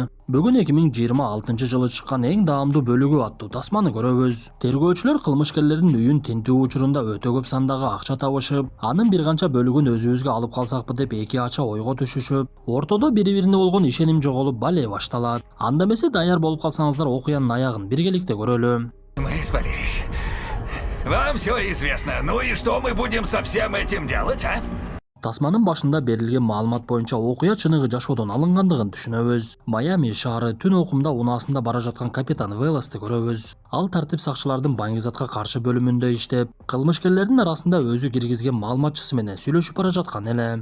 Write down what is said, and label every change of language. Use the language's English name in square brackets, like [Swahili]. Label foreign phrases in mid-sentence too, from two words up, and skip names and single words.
[Kyrgyz] Бүгүн 2026 жылы чыккан эң даамдуу бөлүгү аттуу тасманы көрөбүз. Тергөөчүлөр кылмышкерлердин үйүн тинтүү учурунда өтө көп сандагы акча табышып, анын бир канча бөлүгүн өзүбүзгө алып калсакпы деп эки ача ойго түшүшүп, ортодо бири-бирине болгон ишеним жоголуп бале башталат. Анда эмесе даяр болуп калсаңыздар окуянын аягын биргеликте көрөлү. [Russian] Мы спалились. Вам все известно. Ну и что мы будем со всем этим делать, а? [Kyrgyz] Тасманын башында берилген маалымат боюнча окуя чыныгы жашоодон алынгандыгын түшүнөбүз. Майами шаары түн окумда унаасында бара жаткан капитан Велосты көрөбүз. Ал тартип сакчылардын баңгизатка каршы бөлүмүндө иштеп, кылмышкерлердин арасында өзү киргизген маалыматчысы менен сүйлөшүп бара жаткан эле.